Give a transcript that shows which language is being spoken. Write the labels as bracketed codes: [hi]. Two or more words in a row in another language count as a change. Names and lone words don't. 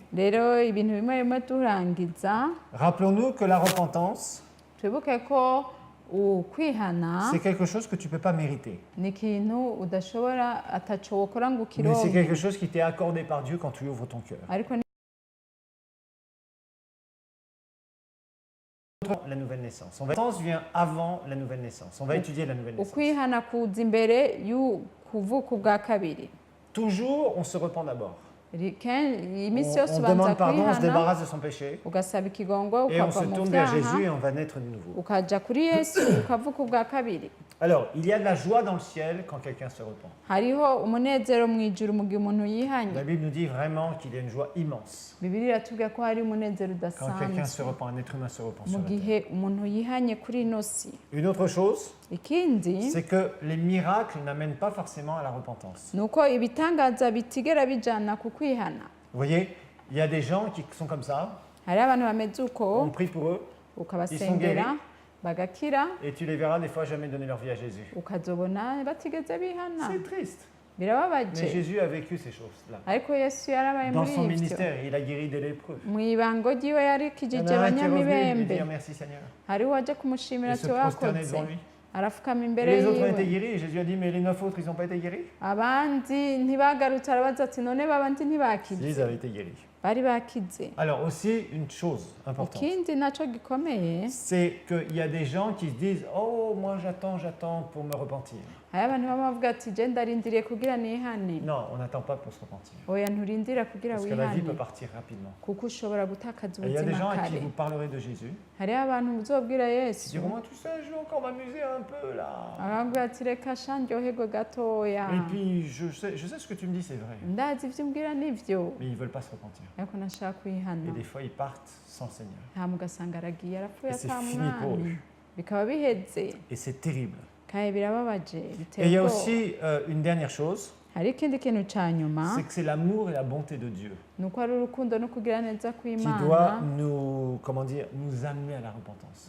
[rn] rero ibintu bimwe bimwe turangiza [fr] Rappelons-nous que la repentance, [rn] twibuke ko ukwihana [fr] c'est quelque chose que tu ne peux pas mériter. [rn] ni ikintu udashobora ataco wokora ngo [fr] Mais c'est [rn] ukironke [fr] quelque chose qui t'est accordé par Dieu quand tu ouvres ton cœur. [rn] ariko ni [fr] La nouvelle naissance. La repentance vient avant la nouvelle naissance. On va étudier la nouvelle naissance. [rn] ukwihana kuza imbere y'ukuvuka ubwa kabiri [fr] Toujours, on se repent d'abord. [rn] iminsi yose [fr] On [rn] ubanza [fr] demande pardon, on se [rn] kwihana [fr] débarrasse de son péché [rn] ugasaba ikigongo [fr] et on [rn] ukava [fr] se [rn] mu [fr] tourne vers [rn] byaha [fr] Jésus et on va naître de nouveau. [rn] ukaja kuri yesu ukavuka ubwa kabiri [fr] Alors, il y a de la joie dans le ciel quand quelqu'un se repent. [rn] hariho umunezero mu ijuru mu gihe umuntu [fr] La [rn] yihanye [fr] Bible nous dit vraiment qu'il y a une joie immense [rn] bibiri iratubwira ko hari umunezero [fr] quand quelqu'un se [rn] udasanzwe [fr] repent, un être humain se repent [rn] mu [fr] sur la terre. [rn] gihe umuntu yihanye kuri ino si [fr] Une autre chose, [rn] ikindi [fr] c'est que les miracles n'amènent pas forcément à la repentance. [rn] ni uko ibitangaza bitigera bijana ku kwihana [fr] Vous voyez, il y a des gens qui sont comme ça, [rn] hariho abantu bameze uko [fr] on prie pour eux, [rn] ukabasengera bagakira [fr] et tu les verras des fois jamais donner leur vie à Jésus. [rn] ukazobona batigeze bihana [fr] C'est triste. Mais [rn] birababaje [fr] Jésus a vécu ces choses-là. [rn] ariko yesu yarabaye [fr] Dans [rn] muri [fr] son [rn] ibyo [fr] ministère, il a guéri des lépreux. [rn] mu ibango ryiwe [fr] Il y en [rn] yarikijije [fr] a un qui est revenu lui [rn] abanyamibembe [fr] dire merci Seigneur. [rn] hariho uwaje kumushimira [fr] Et [rn] ati [fr] se prosterner [rn] wakoze [fr] devant lui. [rn] arafukama [fr] Et [rn] imbere [fr] les autres ont été [rn] yiwe [fr] guéris. Et Jésus a dit, mais les 9 autres, ils n'ont pas été guéris? [rn] abandi ntibagarutse arabaza ati none babandi [fr] Ils [rn] ntibakize [fr] avaient été guéris. [rn] bari bakize [fr] Alors aussi, une chose importante, [rn] ikindi naco gikomeye [fr] c'est qu'il y a des gens qui se disent, oh, moi j'attends pour me repentir. [rn] hariho abantu baba bavuga ati je ndarindiriye kugira nihane [fr] Non, on n'attend pas pour se repentir. [rn] oya nturindira kugira [fr] Parce que la vie [rn] wihane [fr] peut partir rapidement. [rn] kuko ushobora gutakaza [fr] Et il y a des gens [rn] ubuzima [fr] à qui [rn] kare [fr] vous parlerez de Jésus. [rn] hariho abantu muzobwira [fr] Ils [rn] yesu [fr] diront, moi tu sais, je vais encore m'amuser un peu là. [rn] akabwira ati reka sha ndyoherwe gatoya [fr] Et puis, je sais ce que tu me dis, c'est vrai. [rn] ndazi ivyo umbwira nivyo [fr] Mais ils ne veulent pas se repentir. [rn] ariko nashaka [fr] Et [rn] kwihana [fr] des fois, ils partent sans le Seigneur. [rn] nta mugasanga aragiye arapfuye [fr] Et c'est [rn] ata [fr] fini pour [rn] mwami [fr] eux. [rn] bikaba biheze [fr] Et c'est terrible. [rn] kandi birababaje [fr] Et il [rn] biteye [fr] y a [rn] ubwoba [fr] aussi une dernière chose, [rn] hari ikindi kintu ca nyuma [fr] c'est que c'est l'amour et la bonté de Dieu [rn] ni uko ari urukundo no kugira neza [fr] qui doit [rn] kw'imana [fr] nous, comment dire, nous amener à la repentance.